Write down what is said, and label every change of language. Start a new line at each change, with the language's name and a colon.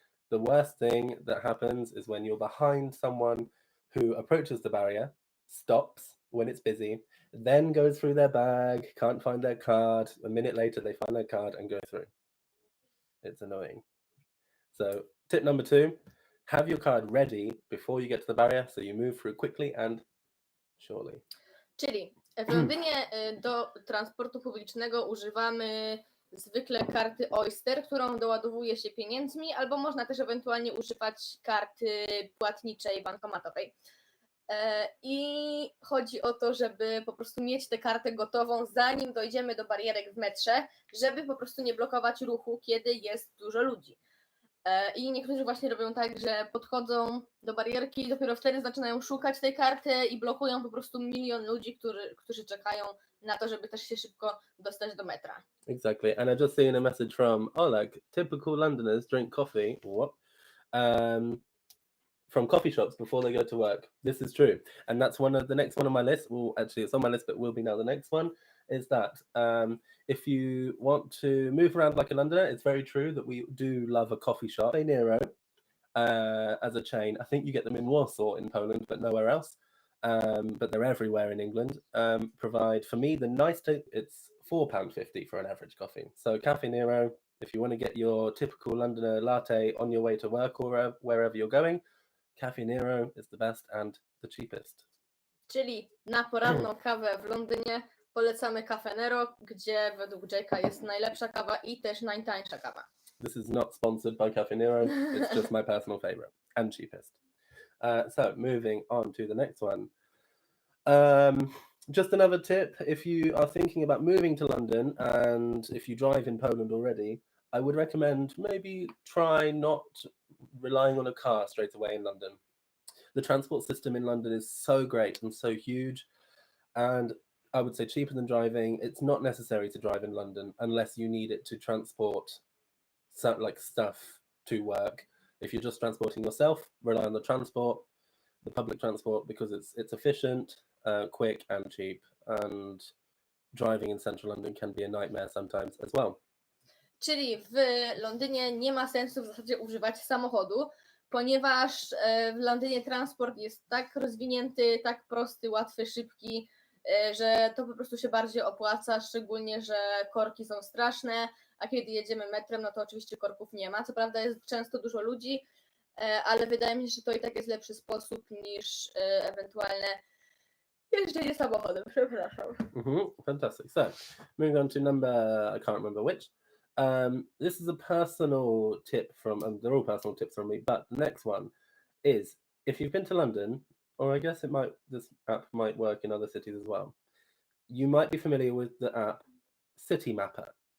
English: The worst thing that happens is when you're behind someone who approaches the barrier, stops when it's busy, then goes through their bag, can't find their card. A minute later, they find their card and go through. It's annoying. So tip number 2, have your card ready before you get to the barrier, so you move through quickly and surely.
Polish: Czyli w Londynie do transportu publicznego używamy zwykle karty Oyster, którą doładowuje się pieniędzmi, albo można też ewentualnie używać karty płatniczej bankomatowej. I chodzi o to, żeby po prostu mieć tę kartę gotową, zanim dojdziemy do barierek w metrze, żeby po prostu nie blokować ruchu, kiedy jest dużo ludzi. I niektórzy właśnie robią tak, że podchodzą do barierki i dopiero wtedy zaczynają szukać tej karty i blokują po prostu milion ludzi, którzy czekają, na to, żeby też się szybko dostać do metra.
English: Exactly. And I just seen a message from Oleg. Typical Londoners drink coffee. What? From coffee shops before they go to work. This is true. And that's the next one on my list. Well, actually, it's on my list, but will be now the next one. Is that if you want to move around like a Londoner, it's very true that we do love a coffee shop. De Niro, as a chain. I think you get them in Warsaw in Poland, but nowhere else. But they're everywhere in England. Provide for me the nice tip. It's £4.50 for an average coffee. So Cafe Nero, if you want to get your typical Londoner latte on your way to work or wherever you're going, Cafe Nero is the best and the cheapest.
Polish: Czyli na poranną kawę w Londynie polecamy Cafe Nero, gdzie według Jake'a jest najlepsza kawa i też najtańsza kawa.
English: This is not sponsored by Cafe Nero. It's just my personal favorite and cheapest. So moving on to the next one. Just another tip, if you are thinking about moving to London and if you drive in Poland already, I would recommend maybe try not relying on a car straight away in London. The transport system in London is so great and so huge, and I would say cheaper than driving. It's not necessary to drive in London unless you need it to transport stuff to work. If you're just transporting yourself, rely on the public transport, because it's efficient, quick and cheap, and driving in central London can be a nightmare sometimes as well.
Polish: Czyli w Londynie nie ma sensu w zasadzie używać samochodu, ponieważ w Londynie transport jest tak rozwinięty, tak prosty, łatwy, szybki, że to po prostu się bardziej opłaca, szczególnie, że korki są straszne, a kiedy jedziemy metrem, no to oczywiście korków nie ma. Co prawda jest często dużo ludzi, ale wydaje mi się, że to i tak jest lepszy sposób niż ewentualne jeżdżenie samochodem. Przepraszam.
English: Fantastic. So, moving on to number, I can't remember which. This is a personal tip they're all personal tips from me, but the next one is, if you've been to London, or I guess this app might work in other cities as well, you might be familiar with the app City Mapper.